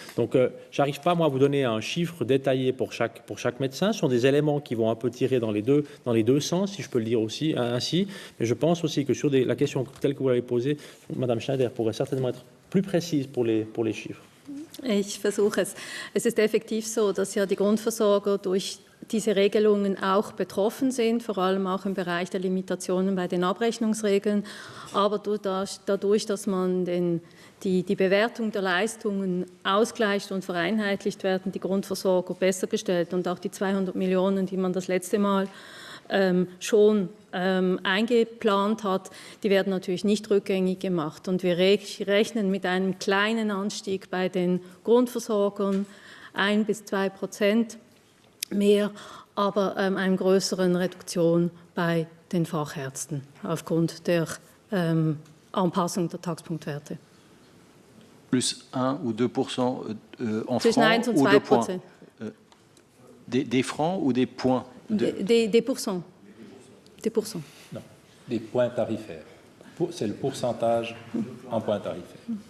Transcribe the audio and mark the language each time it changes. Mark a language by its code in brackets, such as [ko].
[fr] Donc, j'arrive pas, moi, à vous donner un chiffre détaillé pour chaque médecin. Ce sont des éléments qui vont un peu tirer dans les deux sens, si je peux le dire aussi ainsi. Mais je pense aussi que sur la question telle que vous l'avez posée, Mme Schneider pourrait certainement être plus précise pour les chiffres. [de] Ich versuche es. Es ist effektiv so, dass ja die Grundversorger durch diese Regelungen auch betroffen sind, vor allem auch im Bereich der Limitationen bei den Abrechnungsregeln. Aber dadurch, dass man die Bewertung der Leistungen ausgleicht und vereinheitlicht, werden die Grundversorger besser gestellt. Und auch die 200 Millionen, die man das letzte Mal schon eingeplant hat, die werden natürlich nicht rückgängig gemacht. Und wir rechnen mit einem kleinen Anstieg bei den Grundversorgern, 1 bis 2% mehr, aber einer größeren Reduktion bei den Fachärzten aufgrund der Anpassung der Taxpunktwerte. [fr] Plus 1 ou 2% en [de] Zwischen [fr] francs [de] 1 und [fr] ou [de] 2%. [fr] 2 points des francs ou des points Des pourcents. Des pourcents. Non, des points tarifaires. C'est le pourcentage en points tarifaires.